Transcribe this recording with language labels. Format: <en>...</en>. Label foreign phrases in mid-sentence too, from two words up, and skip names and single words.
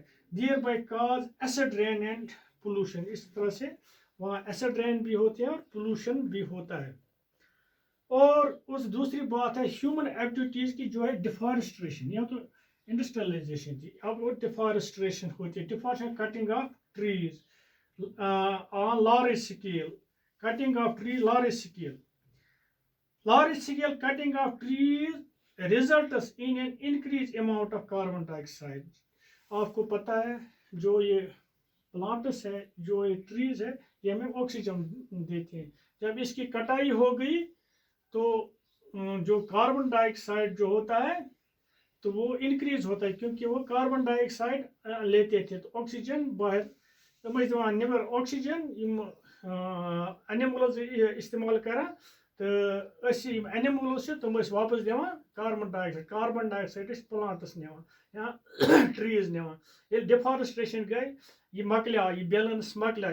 <en>there by cause acid rain and pollution.</en> <ur>اس طرح سے وہاں</ur> <en>acid rain</en> <ur>بھی ہوتے ہیں اور پولوشن بھی ہوتا ہے. اور اس دوسری بات ہے</ur> <en>human activities</en> <ur>کی جو ہے ڈیفارسٹریشن. یا تو انڈسٹریلائزیشن تھی اب وہ ڈیفارسٹریشن ہوتی ہے.</ur> <en>deforestation cutting of trees on large scale. Cutting of tree large scale. Large scale cutting of trees results in an increased amount of carbon dioxide.</en> <ur>آپ کو پتہ ہے جو یہ پلانٹس ہے جو یہ ٹریز ہے یہ ہمیں آکسیجن دیتے ہیں. جب اس کی کٹائی ہو گئی تو جو</ur> <en>carbon dioxide</en> <ur>جو ہوتا ہے تو وہ انکریز ہوتا ہے کیونکہ وہ</ur> <en>carbon dioxide</en> <ur>لیتے تھے تو</ur> <ks>آکسیجن باہر تم دِوان نیبر آکسیجن اینیملز استعمال کران تو اینیملز تم واپس دِوان</ks> <en>carbon dioxide. carbon dioxide plants</en> <ks>نِوان یا ٹریز نِوان. ییٚلہِ ڈِفارسٹریشن گٔے یہ مکلیو یہ بیلنس مکلیو.</ks>